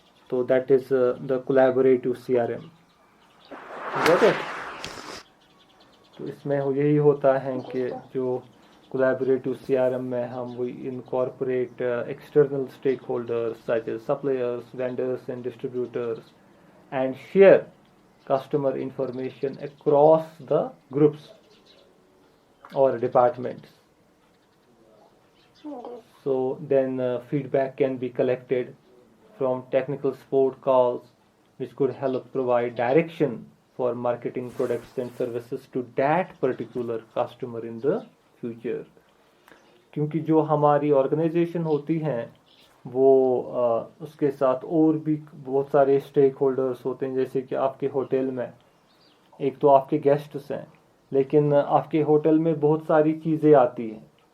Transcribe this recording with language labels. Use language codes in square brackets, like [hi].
[en] تو that is the collaborative C R M. Got it? [ur] تو اس میں یہی ہوتا ہے کہ جو collaborative CRM میں ہم [en] we incorporate external stakeholders such as suppliers, vendors and distributors and share customer information across the groups or departments. So then feedback can be collected from technical support calls which could help provide direction for marketing products and services to that particular customer in the future. [ur] کیونکہ جو ہماری organization ہوتی ہیں وہ اس کے ساتھ اور بھی بہت سارے اسٹیک ہولڈرس ہوتے ہیں. جیسے کہ آپ کے ہوٹل میں ایک تو آپ کے گیسٹس ہیں, لیکن آپ کے ہوٹل میں بہت ساری چیزیں آتی ہیں.